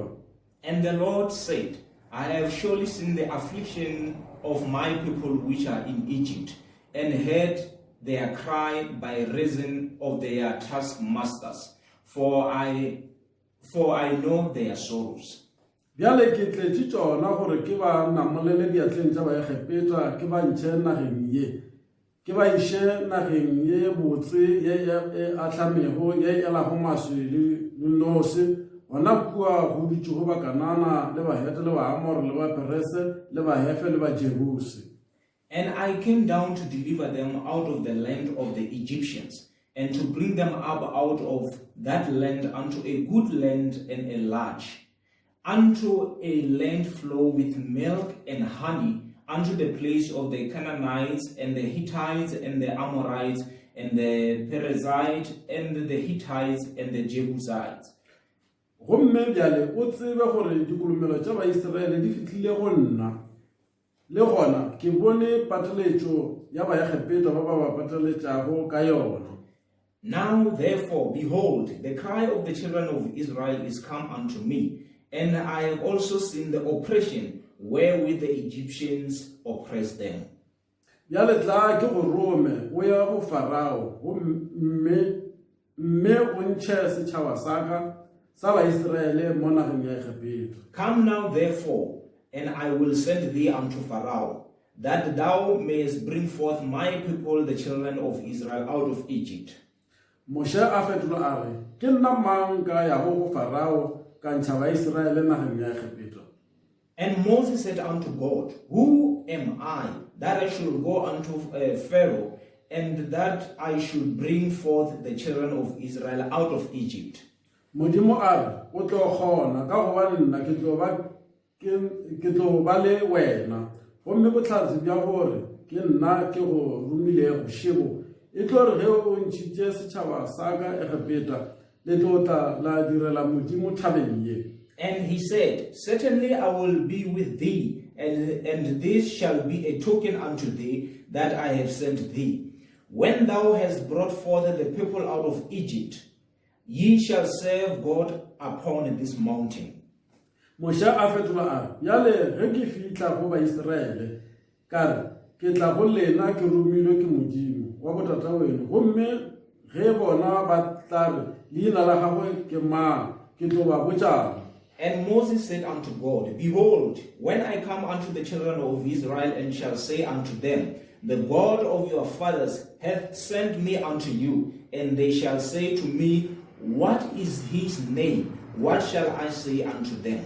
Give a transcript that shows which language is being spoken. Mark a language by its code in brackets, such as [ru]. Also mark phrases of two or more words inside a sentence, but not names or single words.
[en] And the Lord said, I have surely seen the affliction of my people which are in Egypt, and heard their cry by reason of their taskmasters, for I know their sorrows. [nso] Bjale ke tletše tšona gore ke ba namolele diatleng tša baegepeta ke ba ntšhe nageng ye, ke ba iše nageng ye botse ye e atlamego ye elago maswi le nose gona kua go ditšego ba Kanana le Bahete le Baamor le Baperese le Bahefe le Bajeruse. [en] And I came down to deliver them out of the land of the Egyptians, and to bring them up out of that land unto a good land and a large, unto a land flow with milk and honey, unto the place of the Canaanites and the Hittites and the Amorites and the Perizzites and the Hittites and the Jebusites. [nso] Gomme bjale o tsebe gore dikolomelo tša Baiseraele di fihlile go nna, le gona ke bone pateletšo ya baegepeta ba ba pateletšago ka yona. [en] Now therefore, behold, the cry of the children of Israel is come unto me, and I have also seen the oppression wherewith the Egyptians oppress them. [nso] Bjale tla ke go Rome o ya go Farao mme o ntšhe setšhaba sa ka sa Baiseraele mo nageng ya Egepeta. [en] Come now therefore, and I will send thee unto Pharaoh, that thou mayest bring forth my people, the children of Israel, out of Egypt. [nso] Moshe a fetola a re, ke nna mang ka ya go Farao ka ntsha ba Israele nageng ya Egipto. [en] And Moses said unto God, Who am I that I should go unto Pharaoh, and that I should bring forth the children of Israel out of Egypt? [nso] Modimo a re, o tlo kgona ka gobane nna ke tlo ba le wena. Gomme botlhatsi bja gore ke nna ke go romile bošego e tlo re ge o ntšhitše setšhaba sa ka Egipeta le tlo tla la direla Modimo thabeng ye. [en] And he said, Certainly I will be with thee, and this shall be a token unto thee that I have sent thee. When thou hast brought forth the people out of Egypt, ye shall serve God upon this mountain. [nso] Moshe a fetola a re, yale ge ke fihla go Baiseraele ka re ke tla go lena ke romilwe ke Modimo wa botata weno, gomme ge bona ba tla re leina la gagwe ke mang, ke tlo ba botša. [en] And Moses said unto God, Behold, when I come unto the children of Israel, and shall say unto them, The God of your fathers hath sent me unto you, and they shall say to me, What is his name? What shall I say unto them?